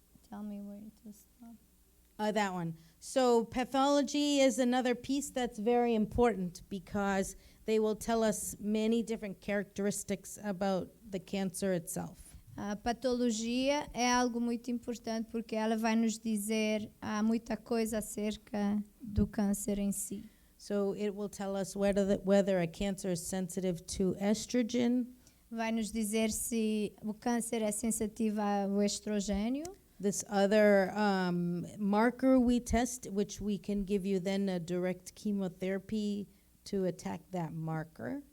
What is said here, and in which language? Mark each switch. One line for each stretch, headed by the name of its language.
English: Tell me where to stop. That one. So pathology is another piece that's very important because they will tell us many different characteristics about the cancer itself.
Portuguese: A patologia é algo muito importante porque ela vai nos dizer muita coisa acerca do câncer em si.
English: So it will tell us whether a cancer is sensitive to estrogen.
Portuguese: Vai nos dizer se o câncer é sensitivo ao estrogênio.
English: This other marker we test, which we can give you then a direct chemotherapy to attack that marker.